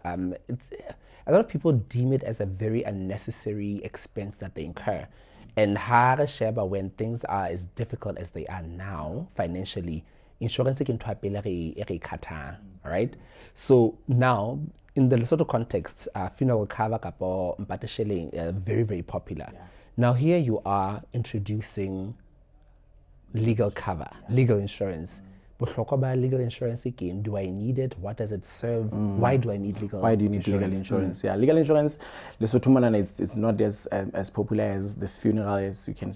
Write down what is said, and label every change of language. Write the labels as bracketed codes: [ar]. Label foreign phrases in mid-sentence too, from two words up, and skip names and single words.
[en] It's a lot of people deem it as a very unnecessary expense that they incur. And Harasheba, when things are as difficult as they are now financially, insurance can kata, right? So now in the Lesotho context, funeral cover [st] kapo mpatesheleng [en] very, very popular. Yeah. Now here you are introducing legal cover, legal insurance. Legal insurance again, do I need it? What does it serve? Why do I need legal insurance? Why do you need legal insurance? Yeah, legal insurance, Lesotho it's not as popular as the funeral, as you can say.